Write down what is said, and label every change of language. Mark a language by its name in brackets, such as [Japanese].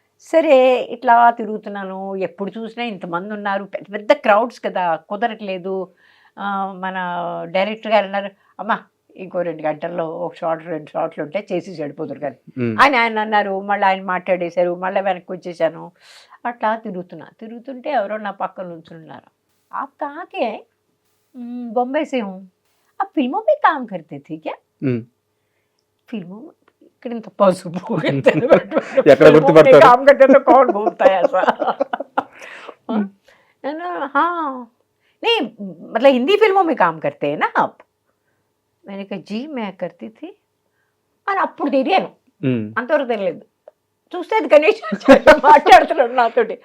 [Telugu] సరే, ఇట్లా తిరుగుతున్నాను, ఎప్పుడు చూసినా ఇంతమంది ఉన్నారు, పెద్ద పెద్ద క్రౌడ్స్ కదా, కుదరట్లేదు. మన డైరెక్టర్ గారు అన్నారు, అమ్మా ఇంకో 2 గంటల్లో ఒక షార్ట్ 2 షార్ట్లు ఉంటే చేసి చెడిపోతారు కానీ ఉమ్, ఆయన అన్నారు. మళ్ళీ ఆయన మాట్లాడేశారు. మళ్ళీ వెనక్కి వచ్చేసాను. అట్లా తిరుగుతుంటే ఎవరో నా పక్కన నుంచున్నారు. [Hindi] आप कहाँ के हैं? बॉम्बे से हूँ. आप फिल्मों में काम करते थे क्या? ఉమ్. फिल्मों में [Telugu] ఇక్కడ ఇంత పసుపు ఎక్కడ గుర్తుపడతారు? [Hindi] काम करते तो कौन बोलता है ऐसा? है ना? हाँ नहीं मतलब हिंदी फिल्मों में काम करते हैं ना आप? मैंने कहा जी मैं करती थी. [Telugu] అని అప్పుడు తెలియను, ఉమ్, అంతవరకు తెలియదు. చూస్తే అది గణేష్ మాట్లాడుతున్నాడు నాతోటి.